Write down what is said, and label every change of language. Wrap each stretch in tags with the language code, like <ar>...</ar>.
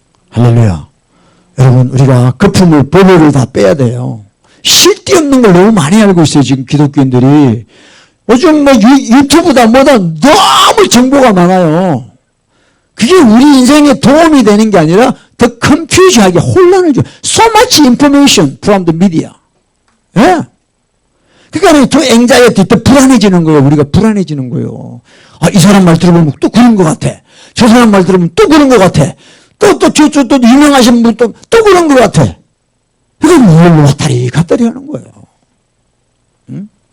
<ko>할렐루야. 여러분, 우리가 거품을 보배를 다 빼야 돼요. 쓸데없는 걸 너무 많이 알고 있어요, 지금 기독교인들이. 요즘 뭐 유튜브다 뭐다 너무 정보가 많아요. 그게 우리 인생에 도움이 되는 게 아니라 더 컨퓨즈하게 혼란을 줘.</ko> <en>So much information from the media.</en> <ko>예? 그러니까 더 앵자이어티, 더 불안해지는 거예요. 우리가 불안해지는 거예요. 아, 이 사람 말 들어보면 또 그런 것 같아. 저 사람 말 들어보면 또 그런 것 같아. 또 유명하신 분 또 그런 것 같아. 그건 뭘 왔다리 갔다리 하는 거예요. 응?</ko>